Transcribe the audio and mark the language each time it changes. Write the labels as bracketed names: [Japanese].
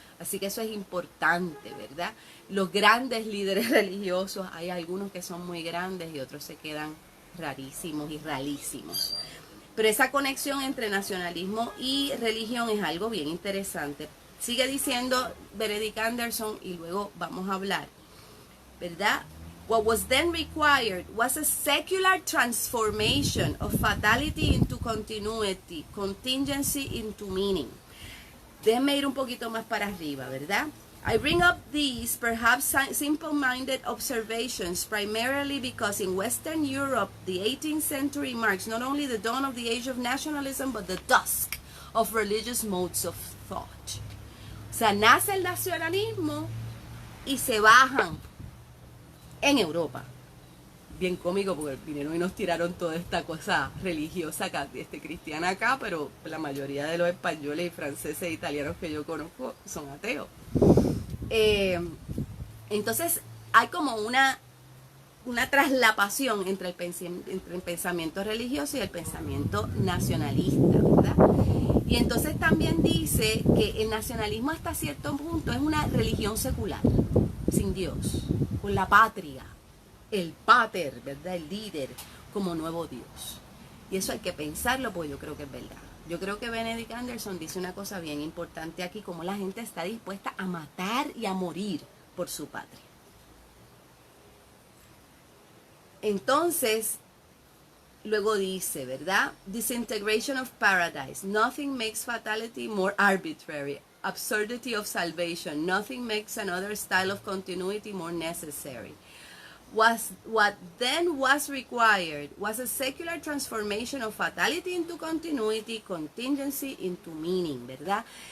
[Spanish] Así que eso es importante, ¿verdad? Los grandes líderes religiosos, hay algunos que son muy grandes y otros se quedan rarísimos y ralísimos. Pero esa conexión entre nacionalismo y religión es algo bien interesante. Sigue diciendo Benedict Anderson y luego vamos a hablar, ¿verdad? [English] What was then required was a secular transformation of fatality into continuity, contingency into meaning. [Spanish] Déjenme ir un poquito más para arriba, ¿verdad? [English] I bring up these perhaps simple-minded observations primarily because in Western Europe, the 18th century marks not only the dawn of the age of nationalism, but the dusk of religious modes of thought. [Spanish] O sea, nace el nacionalismo y se bajan en Europa. Bien cómico porque vinieron y nos tiraron toda esta cosa religiosa acá, cristiana acá, pero la mayoría de los españoles y franceses e italianos que yo conozco son ateos. Entonces hay como una traslapación entre el pensamiento religioso y el pensamiento nacionalista, ¿verdad? Y entonces también dice que el nacionalismo hasta cierto punto es una religión secular, sin Dios, con la patria, el pater, ¿verdad? El líder como nuevo Dios. Y eso hay que pensarlo porque yo creo que es verdad. Yo creo que Benedict Anderson dice una cosa bien importante aquí, como la gente está dispuesta a matar y a morir por su patria. Entonces, luego dice, ¿verdad? [English] Disintegration of paradise. Nothing makes fatality more arbitrary. Absurdity of salvation. Nothing makes another style of continuity more necessary. What then was required was a secular transformation of fatality into continuity, contingency into meaning, ¿verdad?